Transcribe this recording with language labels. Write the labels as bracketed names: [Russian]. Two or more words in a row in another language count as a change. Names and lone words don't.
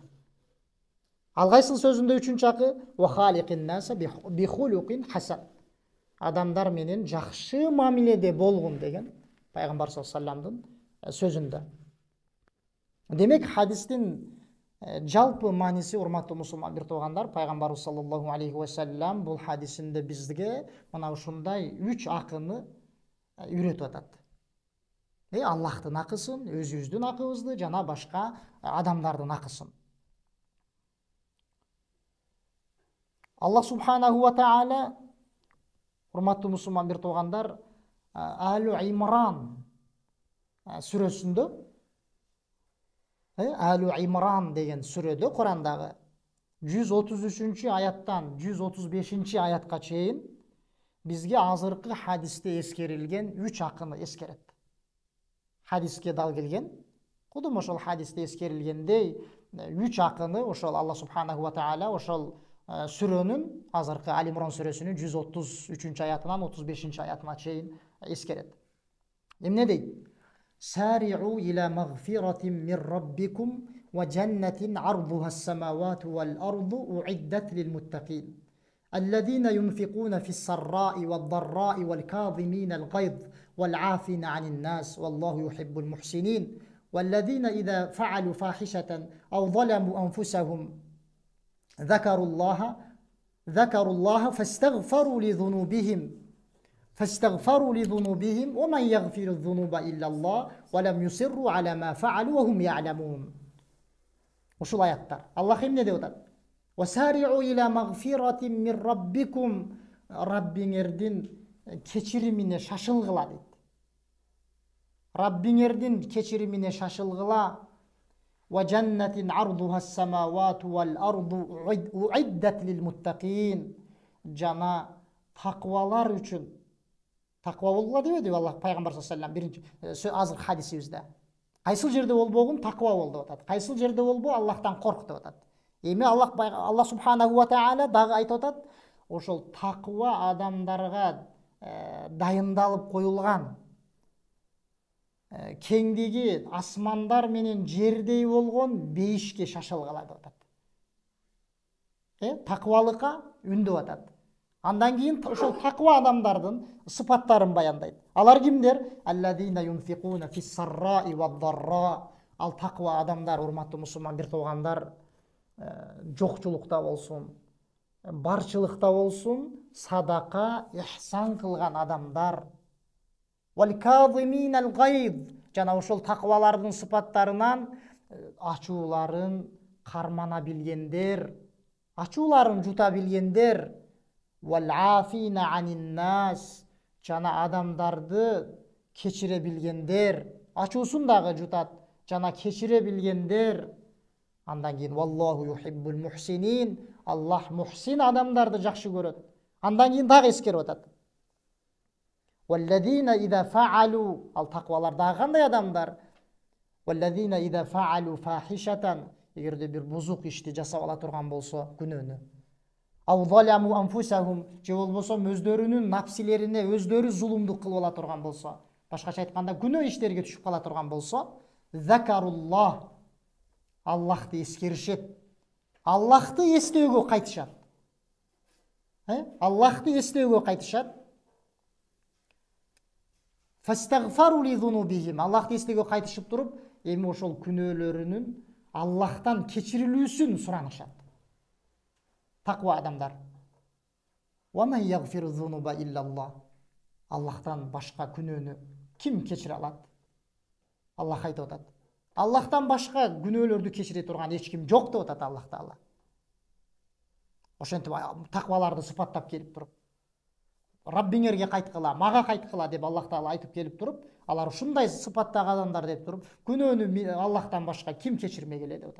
[Kyrgyz] Ал кайсыл сөзүндө үчүнчү акы? [Arabic] وخالق الناس بخلق حسن. [Kyrgyz] Адамдар менен жакшы мамиледе болгун деген пайгамбар [Arabic] صلى الله عليه وسلم [Kyrgyz] сөзүндө. Демек хадистин жалпы мааниси, урматтуу мусулман бир туугандар, пайгамбарыбыз [Arabic] صلى الله عليه وسلم [Kyrgyz] бул хадисинде бизге мына ушундай 3 акыны үйрөтүп атат. Аллахтын акысын, өзүбүздүн акыбызды жана башка адамдардын акысын. Аллах [Arabic] سبحانه وتعالى, [Kyrgyz] урматтуу мусулман бир туугандар, Алу Имран сүрөсүндө, Алу Имран деген сүрөдө, Курандагы 133 аяттан 135 аятка чейин бизге азыркы хадисте эскерилген 3 акыны эскерет. Хадиске дал келген, кудум ошол хадисте эскерилгендей 3 акыны ошол Аллах [Arabic] سبحانه وتعالى [Kyrgyz] ошол сүрөнүн, азыркы Али Имран сүрөсүнүн 133 аятынан 35 аятына чейин эскерет. Эмне дейт? [Arabic] سارعوا إلى مغفرة من ربكم وجنة عرضها السماوات والأرض أعدت للمتقين. الذين ينفقون في السراء والضراء والكاظمين الغيظ والعافين عن الناس والله يحب المحسنين والذين إذا فعلوا فاحشة أو ظلموا أنفسهم ذكروا الله فاستغفروا لذنوبهم ومن يغفر الذنوب إلا الله ولم يصروا على ما فعلوا وهم يعلمون. [Kyrgyz] Ушул аяттар. Аллах эмне деп атат? [Arabic] وَسَارِعُوا إِلَى مَغْفِرَةٍ مِّن رَبِّكُمْ. [Kyrgyz] Раббиңердин кечиримине шашылгыла дейт. Раббиңердин кечиримине шашылгыла. [Arabic] وَجَنَّةٍ عَرْضُهَا السَّمَاوَاتُ وَالْأَرْضُ أُعِدَّتْ لِلْمُتَّقِينَ. [Kyrgyz] Жана таквалар үчүн. Таква болгула дебеди Аллах пайгамбар [Arabic] صلى الله عليه وسلم [Kyrgyz] биринчи азыр хадисибизде. Кайсыл жерде болбогун таква бол деп атат. Кайсыл жерде болбо Аллахтан корк деп атат. Эми Аллах [Arabic] سبحانه وتعالى [Kyrgyz] дагы айтып атат, ошол таква адамдарга дайындалып коюлган кеңдиги асмандар менен жердей болгон бейишке шашылгыла деп атат. Такыбалыкка үндөп атат. Андан кийин ошол такыба адамдардын сыпаттарын баяндайт. Алар кимдер? [Arabic] الذين ينفقون في السراء والضراء. [Kyrgyz] Ал такыба адамдар, урматтуу мусулман бир туугандар, жокчулукта болсун, барчылыкта болсун, садака, ихсан кылган адамдар. [Arabic] والكاظمين الغيظ. [Kyrgyz] Жана ошол такыбалардын сыпаттарынан ачууларын кармана билгендер, ачууларын жута билгендер. [Arabic] والعافين عن الناس. [Kyrgyz] Жана адамдарды кечире билгендер, ачуусун дагы жутат, жана кечире билгендер. Андан кийин [Arabic] والله يحب المحسنين. [Kyrgyz] Аллах мухсин адамдарды жакшы көрөт. Андан кийин дагы эскерип атат. [Arabic] والذين إذا فعلوا. [Kyrgyz] Ал такыбалар дагы кандай адамдар? [Arabic] والذين إذا فعلوا فاحشة. [Kyrgyz] Эгерде бир бузук ишти жасап ала турган болсо, күнөөнү. [Arabic] أو ظلموا أنفسهم. [Kyrgyz] Же болбосо өздөрүнүн напсилерине өздөрү зулумдук кылып ала турган болсо, башкача айтканда күнөө иштерге түшүп кала турган болсо, закаруллах. Аллахты эскеришет. Аллахты эстөөгө кайтышат. Аллахты эстөөгө кайтышат. [Arabic] فاستغفروا لذنوبهم. [Kyrgyz] Аллахты эстөөгө кайтышып туруп, эми ошол күнөөлөрүнүн Аллахтан кечирилүүсүн суранышат. Таква адамдар. [Arabic] وما يغفر الذنوب إلا الله. [Kyrgyz] Аллахтан башка күнөөнү ким кечире алат? Аллах айтып атат. Аллахтан башка күнөөлөрдү кечире турган эч ким жок деп атат Аллах Таала. Ошентип такваларды сыпаттап келип туруп, Раббиңерге кайткыла, мага кайткыла деп Аллах Таала айтып келип туруп, алар ушундай сыпаттагы адамдар деп туруп, күнөөнү Аллахтан башка ким кечирмей келет деп атат.